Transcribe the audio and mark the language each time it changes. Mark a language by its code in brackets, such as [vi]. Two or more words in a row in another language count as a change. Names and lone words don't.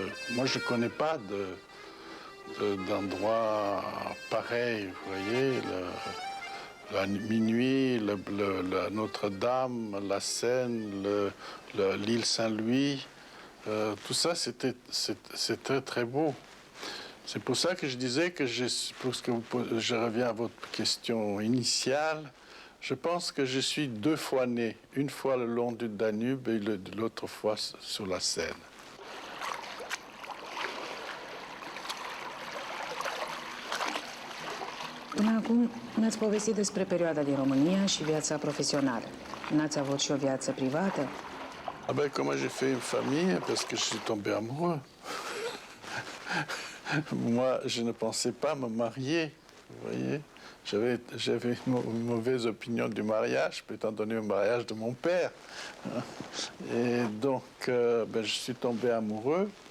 [fr] Moi, je ne connais pas d'endroit pareil, vous voyez, la minuit, la Notre-Dame, la Seine, l'île Saint-Louis, tout ça, c'est très, très beau. C'est pour ça que je disais que je reviens à votre question initiale. Je pense que je suis 2 fois né, une fois le long du Danube et l'autre fois sur la Seine. [ro] Până acum ne-ați povestit despre perioada din România și viața profesională. N-ați avut și o viață privată? [fr] Ah ben, comment j'ai fait une famille? Parce que je suis tombé amoureux. Moi, je ne pensais pas me marier, vous voyez. J'avais une mauvaise opinion du mariage, étant donné le mariage de mon père. Et donc, je suis tombé amoureux.